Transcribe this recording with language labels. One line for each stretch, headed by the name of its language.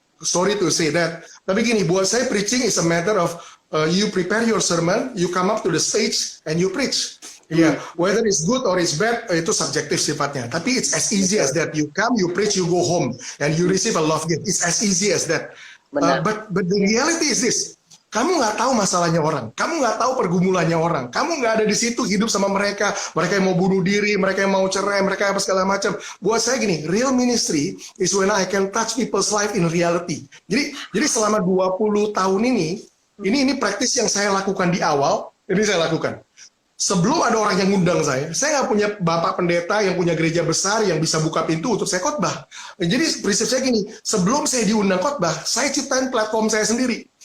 English: Sorry to say that,
Indonesian: tapi gini, buat saya
English: preaching is a matter of you prepare your sermon, you come up to the stage and you preach. Yeah, whether it's good or it's bad,
Indonesian: itu subjektif sifatnya. Tapi
English: it's as easy as that. You come, you preach, you go home, and you receive a love gift. It's as easy as that. But the reality is this.
Indonesian: Kamu nggak tahu masalahnya orang. Kamu nggak tahu pergumulannya orang. Kamu nggak ada di situ hidup sama mereka. Mereka yang mau bunuh diri, mereka yang mau cerai, mereka apa segala macam. Buat saya gini,
English: real ministry is when I can touch people's life in reality.
Indonesian: Jadi selama 20 tahun ini praktis yang saya lakukan di awal, ini saya lakukan. Sebelum ada orang yang ngundang saya nggak punya bapak pendeta yang punya gereja besar yang bisa buka pintu untuk saya khotbah. Jadi prinsip saya gini, sebelum saya diundang khotbah, saya ciptain platform saya sendiri.